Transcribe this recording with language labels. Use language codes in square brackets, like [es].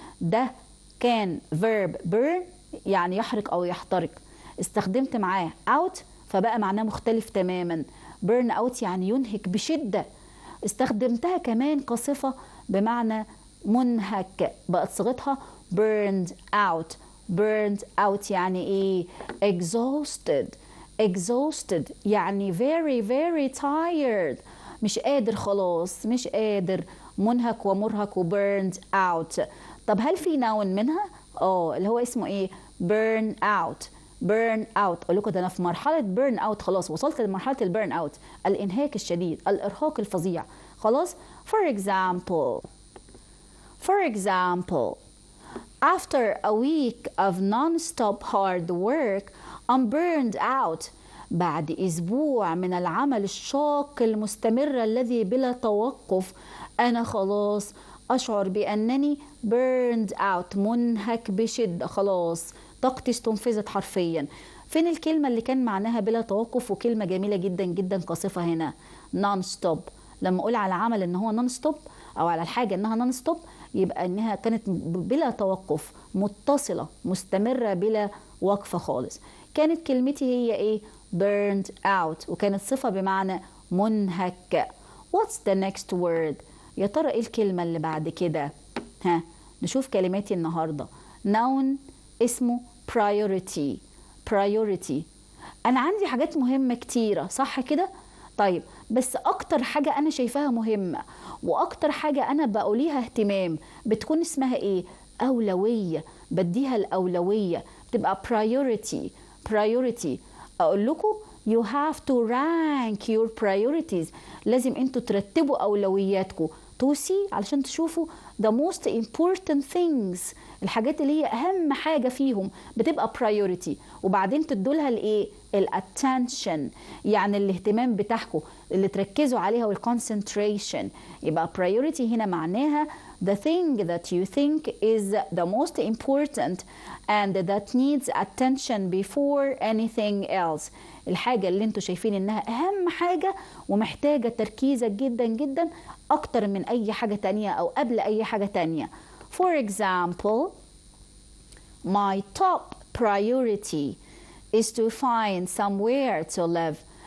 [ar] ده كان verb burn يعني يحرق أو يحترق، استخدمت معاه out فبقى معناه مختلف تماما. burn out يعني ينهك بشدة، استخدمتها كمان كصفة بمعنى منهك، بقت صيغتها burned out. [en] burned out يعني ايه؟ exhausted. [ar] exhausted يعني [en] very very tired، [ar] مش قادر خلاص، مش قادر، منهك ومرهق وburned out. طب هل في noun منها؟ اللي هو اسمه ايه؟ burn out. [en] burn out. [ar] اقول لكم ده انا في مرحله burn out، خلاص وصلت لمرحله البيرن اوت، الانهاك الشديد، الارهاق الفظيع. خلاص. [en] for example after a week of non-stop hard work I'm burned out. [ar] بعد اسبوع من العمل الشاق المستمر الذي بلا توقف انا خلاص اشعر بانني burned out منهك بشده، خلاص طاقتي استنفذت حرفيا. فين الكلمة اللي كان معناها بلا توقف؟ وكلمة جميلة جدا جدا كصفة هنا non stop. لما اقول على عمل ان هو non stop او على الحاجة انها non stop يبقى انها كانت بلا توقف، متصلة مستمرة بلا وقفة خالص. كانت كلمتي هي ايه؟ burned out، وكانت صفة بمعنى منهك. [en] what's the next word؟ [ar] يا ترى ايه الكلمة اللي بعد كده؟ نشوف كلماتي النهاردة. [en] noun اسمه priority. [ar] priority. أنا عندي حاجات مهمة كتيرة، صح كده؟ طيب بس أكتر حاجة أنا شايفاها مهمة وأكتر حاجة أنا بقوليها اهتمام بتكون اسمها إيه؟ أولوية، بديها الأولوية، بتبقى priority. priority. أقول لكم [en] you have to rank your priorities، [ar] لازم أنتوا ترتبوا أولوياتكم [en] to see [ar] علشان تشوفوا [en] the most important things، [ar] الحاجات اللي هي أهم حاجة فيهم بتبقى priority، وبعدين تدولها الإيه؟ الاتنشن يعني الاهتمام بتاعكم اللي تركزوا عليها والconcentration. يبقى priority هنا معناها [en] the thing that you think is the most important and that needs attention before anything else، [ar] الحاجة اللي انتوا شايفين انها اهم حاجة ومحتاجة تركيزك جدا جدا اكتر من اي حاجة تانية او قبل اي حاجة تانية. [en] For example, my top priority is to find somewhere to live.